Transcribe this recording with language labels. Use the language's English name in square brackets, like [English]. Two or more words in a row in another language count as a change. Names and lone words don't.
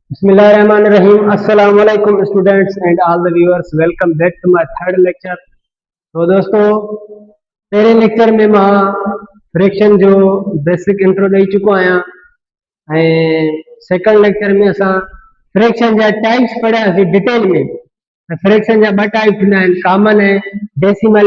[Arabic] بسم الله الرحمن الرحيم. السلام عليكم [English] students and all the viewers. Welcome back to my third lecture. [Sindhi] तो दोस्तों पहिरें लेक्चर में मां फ्रैक्शन जो [English] basic intro [Sindhi] ॾेई चुको आहियां ऐं [English] second lecture [Sindhi] में असां फ्रैक्शन जा टाइप्स पढ़ियासीं डिटेल में। फ्रैक्शन जा ॿ टाइप थींदा आहिनि, कॉमन ऐं डेसिमल।